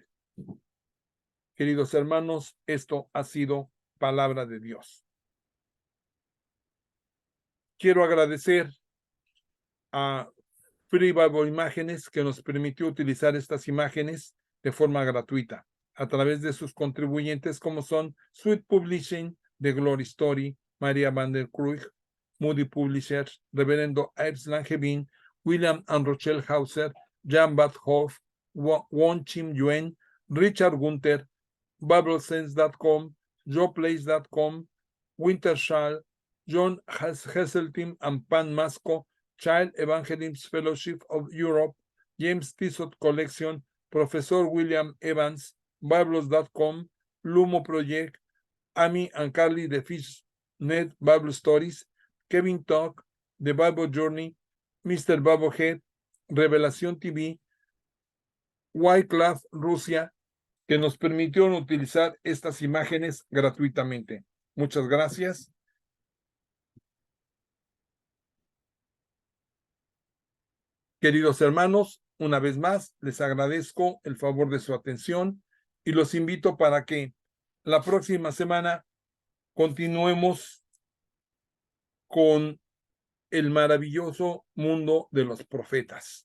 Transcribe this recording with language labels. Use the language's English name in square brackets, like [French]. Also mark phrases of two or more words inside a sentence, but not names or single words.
[Spanish] Queridos hermanos, esto ha sido palabra de Dios. Quiero agradecer a Free Bible Imágenes que nos permitió utilizar estas imágenes de forma gratuita a través de sus contribuyentes como son Sweet Publishing, The Glory Story, María van der Krug, Moody Publishers, Reverendo Ives Langevin, William and Rochelle Hauser, Jan Bad Hoff, Won Chim Yuen, Richard Gunther, BibleSense.com, JoePlace.com, Wintershall, John Heseltine and Pan Masco, Child Evangelism Fellowship of Europe, James Tissot Collection, Professor William Evans, Bibles.com, Lumo Project, Amy and Carly The Fish Net Bible Stories, Kevin Talk, The Bible Journey, Mr. Bubblehead, Revelación TV, Wycliffe Rusia, que nos permitieron utilizar estas imágenes gratuitamente. Muchas gracias. Queridos hermanos, una vez más les agradezco el favor de su atención y los invito para que la próxima semana continuemos con el maravilloso mundo de los profetas.